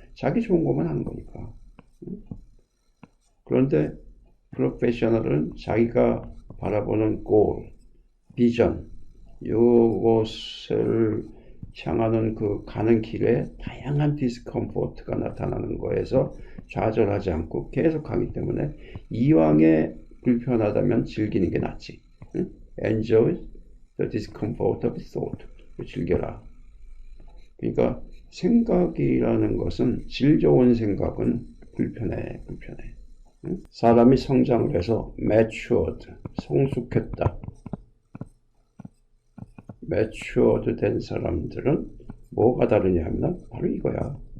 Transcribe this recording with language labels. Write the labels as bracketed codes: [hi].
[ko] 자기 좋은 것만 하는 거니까. 그런데 프로페셔널은 자기가 바라보는 골, 비전, 요것을 향하는 가는 길에 다양한 디스컴포트가 나타나는 거에서 좌절하지 않고 계속 가기 때문에 이왕에 불편하다면 즐기는 게 낫지. [en] Enjoy the discomfort of thought. [ko] 즐겨라. 그러니까 생각이라는 것은, 질 좋은 생각은 불편해. 사람이 성장을 해서 matured, 성숙했다. matured 된 사람들은 뭐가 다르냐 하면 바로 이거야.